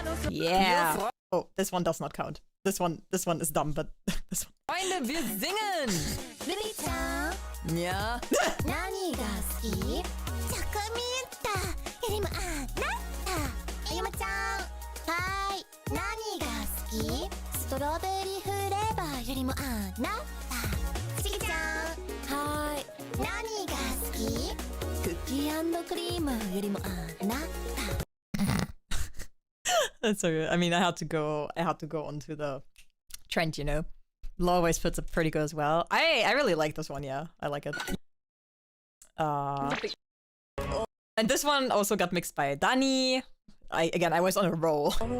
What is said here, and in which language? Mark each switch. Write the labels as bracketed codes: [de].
[en] Yeah. Oh, this one does not count. This one is dumb, but this one. [de] Freunde, wir singen! [ja] ルビちゃん [de] Ja. [ja] 何が好きチョコミントよりもあなたゆまちゃんはーい何が好きストロベリーフレーバーよりもあなたしきちゃんはーい何が好きクッキー&クリームよりもあなた [en] That's so good. I mean, I had to go onto the trend, you know. Law always puts it pretty good as well. I really like this one, yeah. I like it. And this one also got mixed by Dani. I was on a roll.